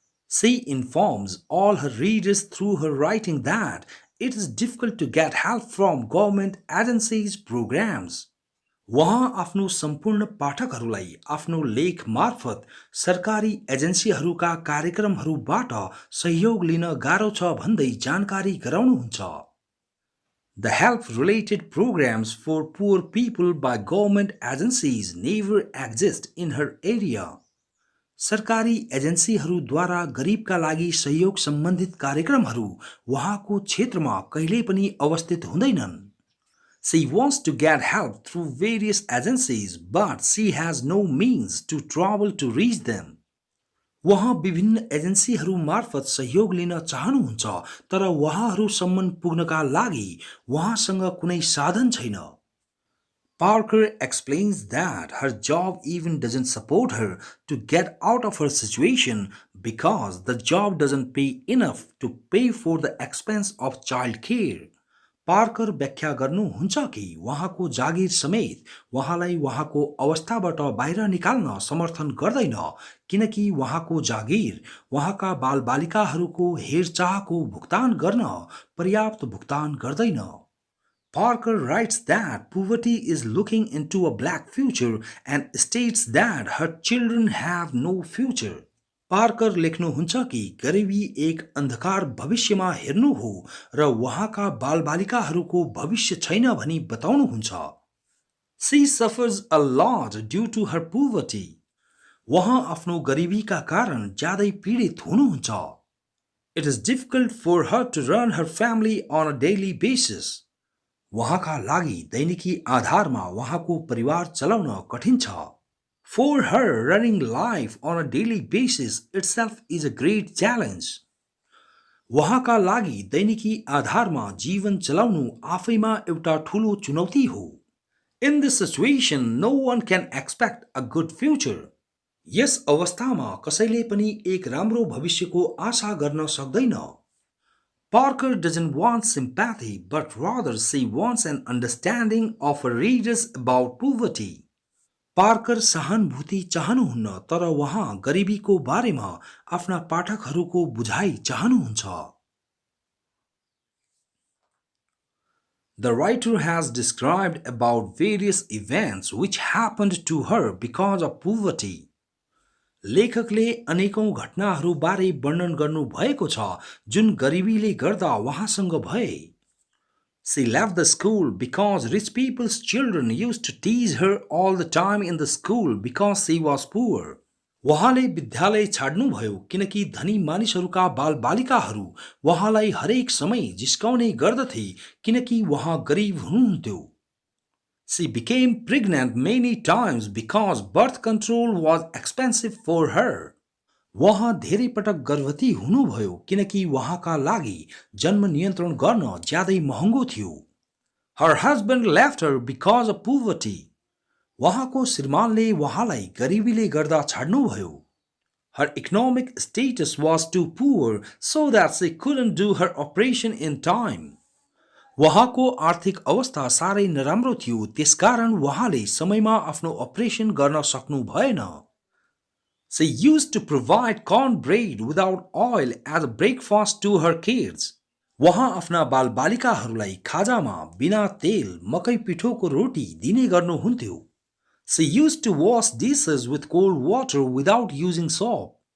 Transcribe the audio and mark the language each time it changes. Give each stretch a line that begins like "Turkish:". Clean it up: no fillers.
English: She informs all her readers through her writing that it is difficult to get help from government agencies programs.
Nepali: वहाँ आफ्नो सम्पूर्ण पाठकहरूलाई आफ्नो लेख मार्फत सरकारी एजेन्सीहरूका कार्यक्रमहरूबाट सहयोग लिन गाह्रो छ भन्दै जानकारी गराउनुहुन्छ.
English: The help-related programs for poor people by government agencies never exist in her area.
Nepali: सरकारी एजेन्सीहरूद्वारा गरिबका लागि सहयोग सम्बन्धित कार्यक्रमहरू वहाँको क्षेत्रमा कहिल्यै पनि अवस्थित हुँदैनन्.
English: She wants to get help through various agencies, but she has no means to travel to reach them.
Nepali: वहाँ विभिन्न एजेन्सीहरू मार्फत सहयोग लिन चाहनुहुन्छ तर वहाँहरूसम्म पुग्नका लागि वहाँसँग कुनै साधन छैन.
English: Parker explains that her job even doesn't support her to get out of her situation because the job doesn't pay enough to pay for the expense of child care.
Nepali: Parker व्याख्या गर्नुहुन्छ कि उहाँको जागिर समेत उहाँलाई उहाँको अवस्थाबाट बाहिर निकाल्न समर्थन गर्दैन किनकि उहाँको जागिर उहाँका बालबालिकाहरूको हेरचाहको भुक्तान गर्न पर्याप्त भुक्तान गर्दैन।
English: Parker writes that poverty is looking into a black future and states that her children have no future.
Nepali: Parker लेख्नुहुन्छ कि गरिबी एक अन्धकार भविष्यमा हेर्नु हो र उहाँका बालबालिकाहरूको भविष्य छैन भनी बताउनुहुन्छ।
English: She suffers a lot due to her poverty.
Nepali: उहाँ आफ्नो गरिबीका कारण ज्यादै पीडित हुनुहुन्छ।
English: It is difficult for her to run her family on a daily basis.
Nepali: उहाँका लागि दैनिकी आधारमा उहाँको परिवार चलाउन कठिन छ।
English: For her, running life on a daily basis itself is a great challenge.
Nepali: उहाँका लागि दैनिकी आधारमा जीवन चलाउनु आफैमा एउटा ठूलो चुनौती हो।
English: In this situation, no one can expect a good future.
Nepali: यस अवस्थामा कसैले पनि एक राम्रो भविष्यको आशा गर्न सक्दैन।
English: Parker doesn't want sympathy, but rather she wants an understanding of her readers about poverty.
Nepali: Parker सहानुभूति चाहनुहुन्न तर उहाँ गरिबीको बारेमा आफ्ना पाठकहरूको बुझाइ चाहनुहुन्छ।
English: The writer has described about various events which happened to her because of poverty.
Nepali: लेखकले अनेकौं घटनाहरूबारे वर्णन गर्नु भएको छ जुन गरिबीले गर्दा उहाँसँग भए।
English: She left the school because rich people's children used to tease her all the time in the school because she was poor.
Nepali: उहाँले विद्यालय छाड्नुभयो किनकि धनी मानिसहरूका बालबालिकाहरू उहाँलाई हरेक समय जिस्काउने गर्दथे किनकि उहाँ गरिब हुनुहुन्थ्यो।
English: She became pregnant many times because birth control was expensive for her.
Nepali: उहाँ धेरै पटक गर्भवती हुनुभयो किनकि उहाँका लागि जन्म नियन्त्रण गर्न ज्यादै महँगो थियो।
English: Her husband left her because of poverty.
Nepali: उहाँको श्रीमानले उहाँलाई गरिबीले गर्दा छाड्नुभयो।
English: Her economic status was too poor so that she couldn't do her operation in time.
Nepali: उहाँको आर्थिक अवस्था साह्रै नराम्रो थियो त्यसकारण उहाँले समयमा आफ्नो अपरेसन गर्न सक्नु भएन।
English: She used to provide cornbread without oil as a breakfast to her kids.
Nepali: उहाँ आफ्ना बालबालिकाहरूलाई खाजामा बिना तेल मकै पिठोको रोटी दिने गर्नुहुन्थ्यो।
English: She used to wash dishes with cold water without using soap.